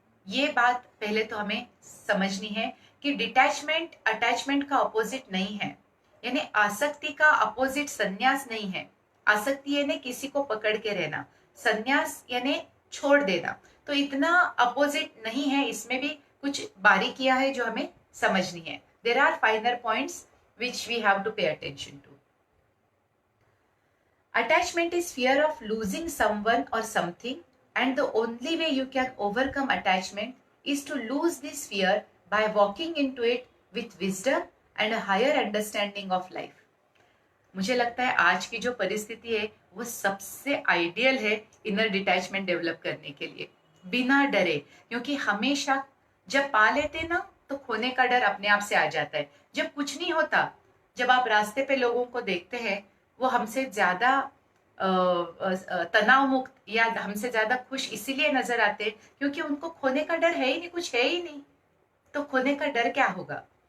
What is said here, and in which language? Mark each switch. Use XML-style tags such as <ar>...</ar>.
<hi>ये बात पहले तो हमें समझनी है कि डिटैचमेंट अटैचमेंट का अपोजिट नहीं है। यानी आसक्ति का अपोजिट संन्यास नहीं है। आसक्ति यानी किसी को पकड़ के रहना, संन्यास यानी छोड़ देना। तो इतना अपोजिट नहीं है, इसमें भी कुछ बारीकियां है जो हमें समझनी है।</hi> <en>There are finer points which we have to pay attention to. Attachment is fear of losing someone or something, and the only way you can overcome attachment is to lose this fear by walking into it with wisdom and a higher understanding of life.</en> <hi>मुझे लगता है आज की जो परिस्थिति है वो सबसे आइडियल है इनर डिटैचमेंट डेवलप करने के लिए, बिना डरे। क्योंकि हमेशा जब पा लेते ना तो खोने का डर अपने आप से आ जाता है। जब कुछ नहीं होता, जब आप रास्ते पे लोगों को देखते हैं वो हमसे ज्यादा तनाव मुक्त या हमसे ज्यादा खुश इसीलिए नजर आते हैं क्योंकि उनको खोने का डर है ही नहीं, कुछ है ही नहीं, तो खोने का डर क्या होगा।</hi>